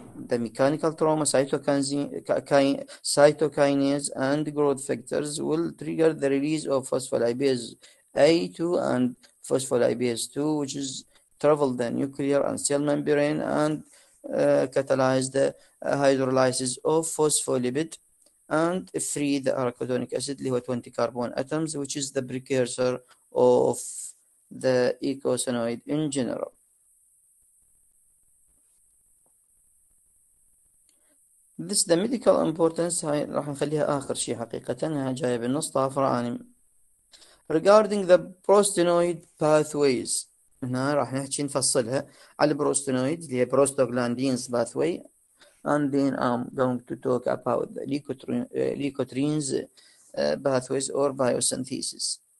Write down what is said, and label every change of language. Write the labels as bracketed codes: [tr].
[en] The mechanical trauma, cytokinase, and growth factors will trigger the release of phospholipase A2 and phospholipase 2, which is travel the nuclear and cell membrane and catalyze the hydrolysis of phospholipid and free the arachidonic acid [ar] اللي هو [en] 20 carbon atoms, which is the precursor of the eicosanoid in general. This the medical importance [ar] هاي راح نخليها آخر شيء حقيقة، هاي جاية بالنص طافرة أنا. [en] Regarding the prostanoid pathways، [ar] هنا راح نحكي نفصلها على البروستانويد اللي هي [en] prostaglandins pathway, and then I'm going to talk about the leukotrienes pathways or biosynthesis.